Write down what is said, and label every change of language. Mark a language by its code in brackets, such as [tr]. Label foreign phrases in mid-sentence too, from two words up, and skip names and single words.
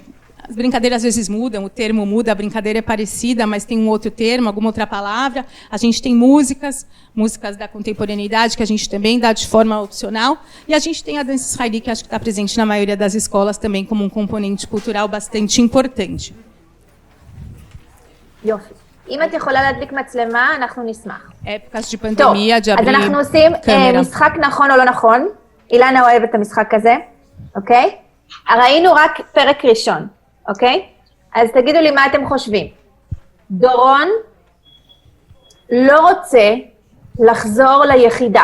[pt] As brincadeiras às vezes mudam, o termo muda, a brincadeira é parecida, mas tem um outro termo, alguma outra palavra. A gente tem músicas da contemporaneidade, que a gente também dá de forma opcional. E a gente tem a dança israelita, que acho que está presente na maioria das escolas também como um componente cultural bastante importante. [he] יופי. אם את יכולה להדליק מצלמה, אנחנו נשמח. [pt] épocas de pandemia, de abrir [he] אז אנחנו עושים משחק נכון או לא נכון. אילנה אוהבת את המשחק הזה, אוקיי? ראינו רק פרק ראשון. אוקיי? אז תגידו לי מה אתם חושבים. דורון לא רוצה לחזור ליחידה.